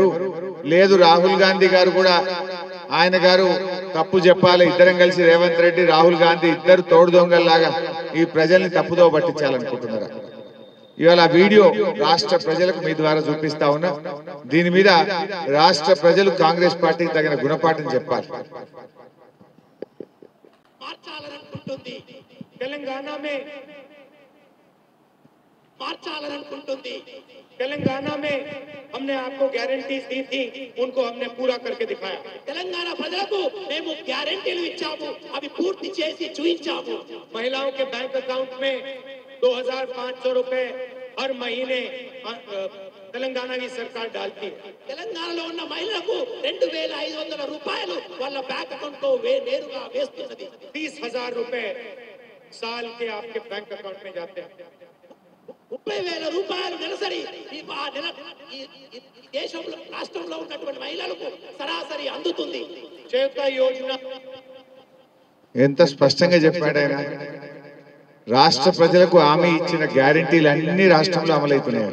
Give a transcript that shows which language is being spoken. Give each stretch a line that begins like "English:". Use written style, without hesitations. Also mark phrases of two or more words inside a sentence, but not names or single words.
Telugu: లేదు, రాహుల్ గాంధీ గారు కూడా ఆయన గారు తప్పు చెప్పాలి, ఇద్దరం కలిసి రేవంత్ రెడ్డి రాహుల్ గాంధీ ఇద్దరు తోడు దొంగల్లాగా ఈ ప్రజల్ని తప్పుదోవ పట్టించాలనుకుంటున్నారా? ఇవాళ వీడియో రాష్ట్ర ప్రజలకు మీ ద్వారా చూపిస్తా ఉన్నా. దీని మీద రాష్ట్ర ప్రజలు కాంగ్రెస్ పార్టీకి తగిన గుణపాఠం చెప్పాలి.
Hindi: तेलंगाना में हमने आपको गारंटीज दी थी, उनको हमने पूरा करके दिखाया.
Telugu: तेलंगाना ప్రజలకు మేము గ్యారెంటీలు ఇచ్చాము, అవి పూర్తి చేసి చూపించాము.
Hindi: महिलाओं के बैंक अकाउंट में 2500 रुपए हर महीने తెలంగాణ की सरकार डालती है.
Telugu: తెలంగాణలో ఉన్న మహిళలకు 2500 రూపాయలు వాళ్ళ బ్యాంక్ అకౌంట్ లో నేరుగా వేస్తున్నది.
Hindi: 30,000 रुपए साल के आपके बैंक अकाउंट में जाते हैं.
Telugu: 30,000 రూపాయలు నెలసరి ఈ దేశంలో రాష్ట్రంలో ఉన్నటువంటి మహిళలకు సరాసరి అందుతుంది. చేత యోజన ఎంత స్పష్టంగా చెప్పాడు ఆయన. రాష్ట్ర ప్రజలకు హామీ ఇచ్చిన గ్యారంటీలు అన్ని రాష్ట్రంలో అమలవుతున్నాయి.